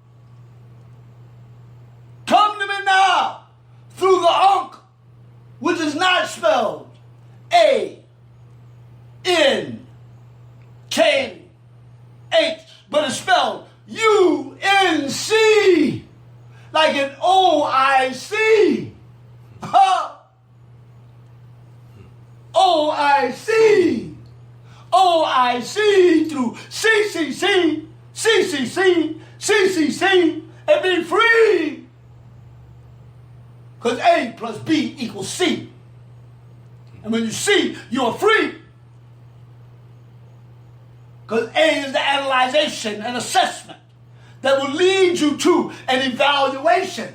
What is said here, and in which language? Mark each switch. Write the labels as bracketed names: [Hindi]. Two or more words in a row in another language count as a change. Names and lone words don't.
[English] Come to me now through the Ankh, which is not spelled A-N-K-H, but it's spelled U-N-C, like an O-I-C. O-I-C. O-I-C through C-C-C, C-C-C, C-C-C, and be free. Because A plus B equals C. And when you see, you are free. Because A is the analyzation and assessment that will lead you to an evaluation.